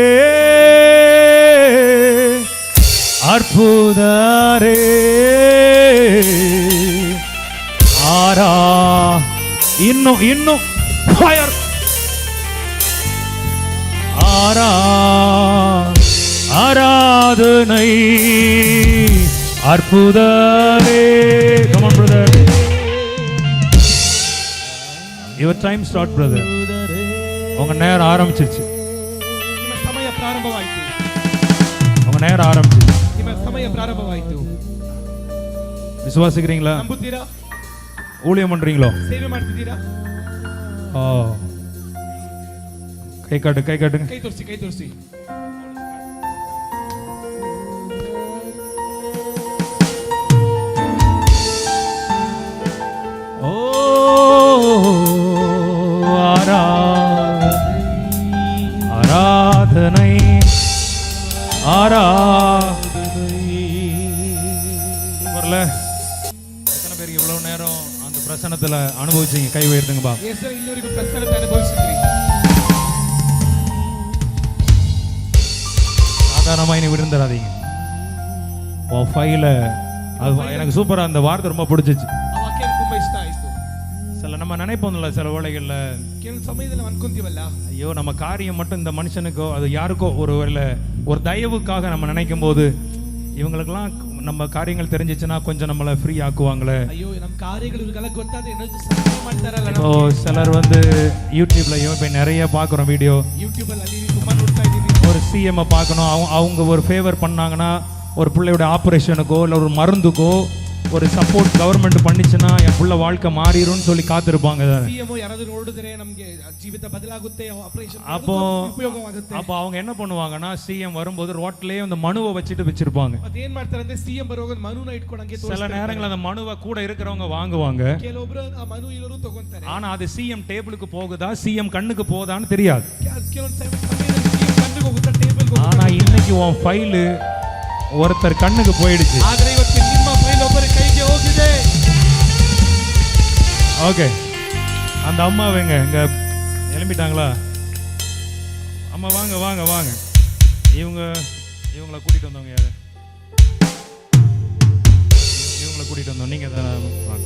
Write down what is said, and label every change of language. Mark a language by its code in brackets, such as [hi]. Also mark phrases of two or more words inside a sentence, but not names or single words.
[ta] அற்புதரே ஆரா இன்னும் ஃபயர் ஆராதனை அற்புதரே [en] come on brother your time start brother [ta] உங்க நேரம் ஆரம்பிச்சிருச்சு [kn] ನಿಮ್ಮ ಸಮಯ ಪ್ರಾರಂಭವಾಯಿತು [ta] உங்க நேரம் ஆரம்பிச்சிருச்சு [kn] ನಿಮ್ಮ ಸಮಯ ಪ್ರಾರಂಭವಾಯಿತು [ta] விசுவாசிக்கிறீங்களா [kn] ನಂಬುತ್ತೀರಾ [ta] ஊழியம் பண்றீங்களோ [kn] ಸೇವೆ ಮಾಡ್ತಿದ್ದೀರಾ [ta] ஓ கை காட்டுங்க [kn] ಕೈ ತೋರಿಸಿ [ta] ஓ ஆராதனை வரல எத்தனை பேருக்கு இவ்வளவு நேரம் அந்த பிரசன்னத்துல அனுபவிச்சீங்க கை உயர்த்துங்க பா [kn] ಎಷ್ಟು ಇಲ್ಲಿವರೆಗೂ ಪ್ರಸನ್ನತೆ ಅನುಭವಿಸಿದ್ರಿ [ta] சாதாரணமா இனி விருந்துடாதீங்க உன் ஃபைல அது எனக்கு சூப்பரா அந்த வார்த்தை ரொம்ப பிடிச்சிச்சு [kn] ಆ ವಾಕ್ಯ ತುಂಬಾ ಇಷ್ಟ ಆಯ್ತು [ta] சில நம்ம நினைப்போம்ல சில வேளைகள்ல [kn] ಕೆಲವು ಸಮಯದಲ್ಲಿ ಅನ್ಕೊಂತೀವಲ್ಲ [ta] ஐயோ நம்ம காரியம் மட்டும் இந்த மனுஷனுக்கோ அது யாருக்கோ ஒரு தயவுக்காக நம்ம நினைக்கும் போது இவங்களுக்கெல்லாம் நம்ம காரியங்கள் தெரிஞ்சிச்சுன்னா கொஞ்சம் நம்மளை ஃப்ரீ ஆக்குவாங்களே [kn] ಅಯ್ಯೋ ನಮ್ಮ ಕಾರ್ಯಗಳು ಇವ್ರಿಗೆಲ್ಲ ಗೊತ್ತಾದ್ರೆ ಏನಾದ್ರು ಸಹಾಯ ಮಾಡ್ತಾರಲ್ಲ [ta] இப்போ சிலர் யூடியூப்லயும் இப்போ நிறைய பார்க்குறோம் வீடியோ [kn] ಯೂಟ್ಯೂಬ್ ಅಲ್ಲಿ ತುಂಬಾ ನೋಡ್ತಾ ಇದ್ದೀವಿ [ta] ஒரு சிஎம் பார்க்கணும் அவங்க ஒரு ஃபேவர் பண்ணாங்கன்னா ஒரு பிள்ளையோட ஆப்ரேஷனுக்கோ இல்லை ஒரு மருந்துக்கோ ஒரு [en] support government [ta] பண்ணிச்சுன்னா என் புள்ள வாழ்க்கை மாறிடும்னு சொல்லி காத்திருப்பாங்க [kn] ಸಿಎಂ ಯಾರಾದ್ರೂ ನೋಡಿದ್ರೆ ನಮಗೆ ಜೀವಿತ ಬದಲಾಗುತ್ತೆ ಆಪರೇಷನ್ [ta] அப்போ [kn] ಉಪಯೋಗವಾಗುತ್ತೆ [ta] அப்போ அவங்க என்ன பண்ணுவாங்கன்னா சிஎம் வரும்போது ரோட்லயே அந்த மனுவை வச்சிருப்பாங்க [kn] ಅದೇನ್ ಮಾಡ್ತಾರೆ ಅಂದ್ರೆ ಸಿಎಂ ಬರುವಾಗ ಮನುನ ಇಟ್ಕೊಂಡಂಗೆ [ta] சில நேரங்கள் அந்த மனுவை கூட இருக்கிறவங்க வாங்குவாங்க [kn] ಕೆಲವೊಬ್ರು ಆ ಮನು ಇಲ್ಲರೂ ತಗೊಂತಾರೆ [ta] ஆனா அது [en] CM table [ta] போகுதா சிஎம் கண்ணுக்கு போகுதான்னு தெரியாது [kn] ಕೆಲವೊಂದು ಸಮಯದಲ್ಲಿ ಸಿಎಂ ಕಣ್ಣಿಗೆ ಹೋಗುತ್ತೆ ಟೇಬಲ್ [ta] ஆனா இன்னைக்கு உன் ஃபைல் ஒருத்தர் கண்ணுக்கு போயிடுச்சு [kn] ಆದ್ರೆ ಇವತ್ತು ನಿಮ್ಮ ಫೈಲ್ ಒಬ್ಬರ ಕೈಗೆ ಹೋಗಿದೆ [ta] ஓகே அந்த அம்மாவைங்க இங்க எழும்பிட்டாங்களா அம்மா வாங்க வாங்க வாங்க. இவங்களை கூட்டிட்டு வந்தவங்க யாரு? இவங்களை கூட்டிட்டு வந்தோம். நீங்க தானே? வாங்க.